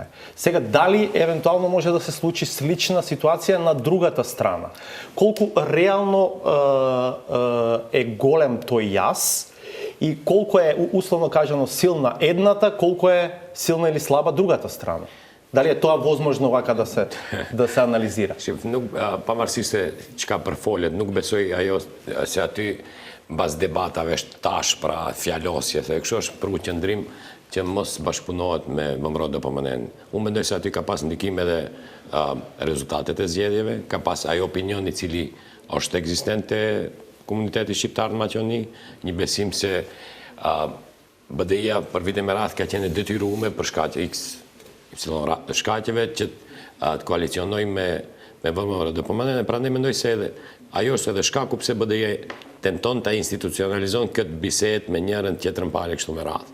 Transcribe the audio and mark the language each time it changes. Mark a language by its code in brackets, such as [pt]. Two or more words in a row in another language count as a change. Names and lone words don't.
[mk] Сега, дали евентуално може да се случи слична ситуација на другата страна? Колку реално е голем тој јас и колку е, условно кажано, силна едната, колку е силна или слаба другата страна? Дали е тоа возможно вака да се анализира? [sq] Pavarësisht se çka përfolet, nuk besoj ajo se aty mbas debatave është tash pra fjalosje, se kështu është për qëndrim që mos bashkëpunohet me ВМРО DPMN. Unë mendoj se aty ka pas ndikim edhe rezultatet e zgjedhjeve, ka pas ajo opinion i cili është ekzistent te komuniteti shqiptar në Maqedoni, një besim se BDI-ja për vite me radhë ka qenë detyruar për shkaqe shkaqeve që të koalicionoj me ВМРО DPMN, prandaj mendoj se edhe ajo është edhe shkaku pse BDI tenton ta institucionalizon këtë bisedë me njërin tjetrën pale kështu me radhë.